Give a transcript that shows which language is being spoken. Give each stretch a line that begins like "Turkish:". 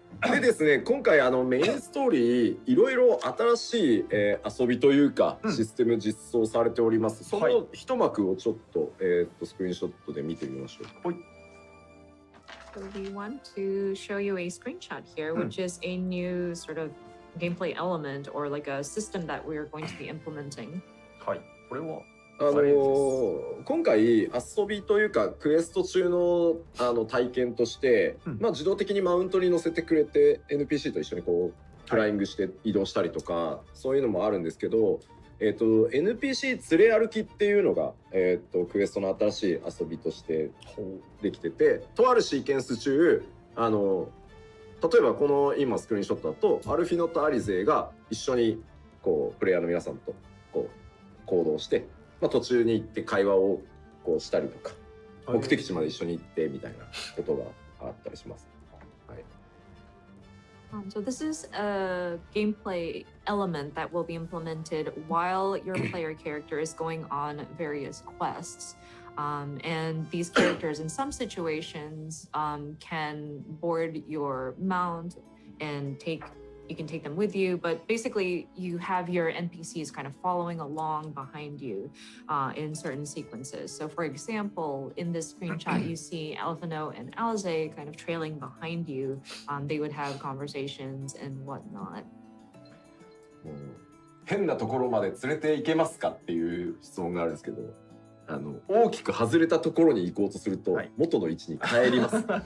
Japanese: でですね、今回メインストーリーいろいろ新しい、遊びというか、システム実装されております。その一幕をちょっと、スクリーンショットで見てみましょう。はい。
English: So we want to show you a screenshot here, which is a new sort of gameplay element or like a system that we're going to be implementing.
Japanese: はい。これは今回遊びというかクエスト中の体験として、まあ、自動的にマウントに乗せてくれて NPC と一緒にこうフライングして移動したりとか、そういうのもあるんですけど、NPC 連れ歩きっていうのが、クエストの新しい遊びとしてできてて、とあるシーケンス中例えばこの今スクリーンショットだとアルフィノとアリゼが一緒にこうプレイヤーの皆さんとこう行動して、まあ、途中に行って会話をこうしたりとか、目的地まで一緒に行ってみたいなことがあったりします。はい。
English: So this is a gameplay element that will be implemented while your player character is going on various quests. And these characters in some situations can board your mount and you can take them with you, but basically you have your NPCs kind of following along behind you in certain sequences. So for example, in this screenshot, you see Alphino and Alize kind of trailing behind you. They would have conversations and whatnot.
Japanese: 変なところまで連れて行けますかっていう質問があるんですけど、大きく外れたところに行こうとすると元の位置に帰ります。